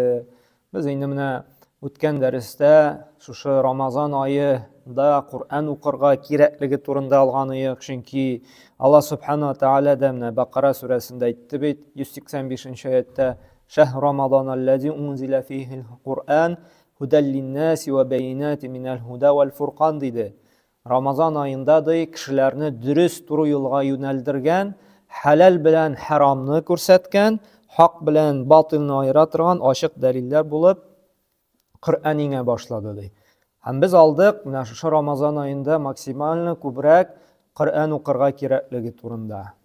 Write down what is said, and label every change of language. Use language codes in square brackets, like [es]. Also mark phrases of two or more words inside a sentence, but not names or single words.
[uz] Biz endi mana o'tgan darsda shu Ramazon oyida Qur'on o'qirga kerakligi to'g'risida olgan edik, chunki Alloh [ar] سبحانه وتعالى [uz] da Baqara surasida aytdi, 185-oyatda [ar] شهر رمضان الذي أنزل فيه القرآن هدى للناس وبينات من الهدى والفرقان [uz] dedi. Ramazon oyida kishilarni durust to'g'ri yo'lga yo'naltirgan, halal bilan haromni ko'rsatgan, haq bilan botilni ayiradigan ochiq dalillar bo'lib Qur'onga boshladi deydi. Ham biz oldik mana shu Ramazon oyida maksimalni ko'proq Qur'on o'qirga kerakligi to'g'risida.